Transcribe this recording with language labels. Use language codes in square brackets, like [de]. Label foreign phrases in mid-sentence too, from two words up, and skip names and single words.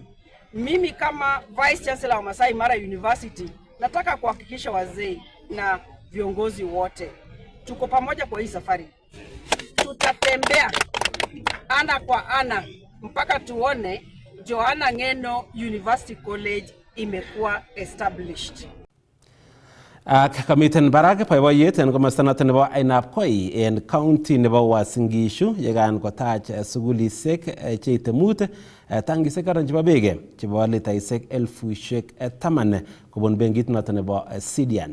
[sw] Mimi kama [en] Vice Chancellor [sw] wa Masai Mara University nataka kuhakikisha wazee na viongozi wote tuko pamoja kwa hii safari. Tutatembea ana kwa ana mpaka tuone Joanna Ng'eno University College imekuwa established. [kln] Kamiten barak boiboiyet en komosta noton nebo Ainabkoi en county nebo Uasin Gishu yekan kotach sugulisiek cheite mut tangisiek karon chebo beek chebo litaisiek 10,000 kobun benkit noton nebo Sidian.